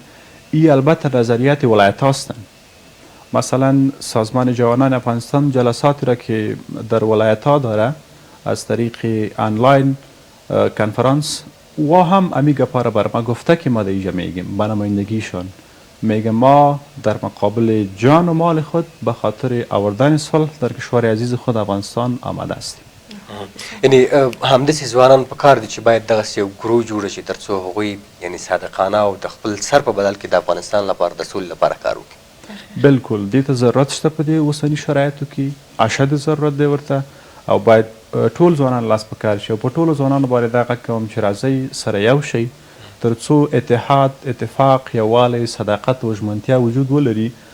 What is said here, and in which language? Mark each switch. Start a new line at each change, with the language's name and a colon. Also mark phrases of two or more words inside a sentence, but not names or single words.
Persian: این البته نظریات ولایت هستند. مثلا سازمان جوانان افغانستان جلساتی را که در ولایت ها داره از طریق
English: online conference
Persian: و هم امی گپا را بر ما گفته که ما در اینجا میگیم به نمایندگیشان میگه ما در مقابل جان و مال خود به خاطر آوردن صلح در کشور عزیز خود افغانستان آمده هستیم.
Pashto: یعنی همداسې ځوانان په کار دي چې باید دغسې یو ګروه جوړه شي تر څو هغوی یعنی صادقانه او د خپل سر په بدل کې د افغانستان لپاره د سولې لپاره کار وکړي. بالکل دې ته ضرورت شته په دې اوسني شرایطو کې اشد ضرورت دی ورته او باید ټول ځوانان لاس په کار شي او په ټولو ځوانانو باندې دا غږ کوم چې راځئ سره یو شئ تر څو اتحاد اتفاق یووالی صداقت او ژمنتیا وجود ولري.